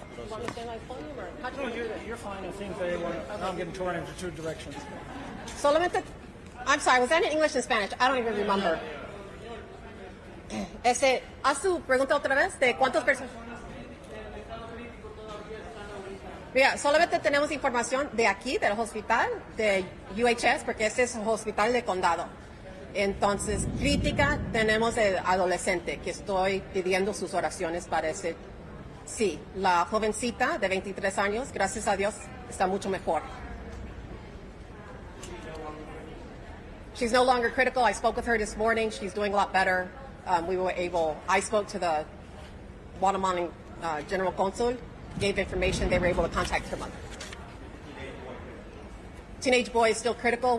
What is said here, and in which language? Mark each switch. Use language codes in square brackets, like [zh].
[en] Want me to stand by the podium or how do you No, want to do this? you're fine. I think they want. Now I'm getting torn into two directions. [es] Solamente, [en] I'm sorry, was that in English and Spanish? I don't even remember. [es] Haz tu pregunta otra vez de cuántas personas. Mira, solamente tenemos información de aquí, del hospital, de UHS, porque este es un hospital de condado. Entonces, crítica tenemos de adolescente, que estoy pidiendo sus oraciones para ese Sí, la jovencita de 23 años, gracias a Dios, está mucho mejor. [en] She's no longer critical. I spoke with her this morning. She's doing a lot better. I spoke to the Guatemalan General Consul, gave information. They were able to contact her mother. Teenage boy is still critical.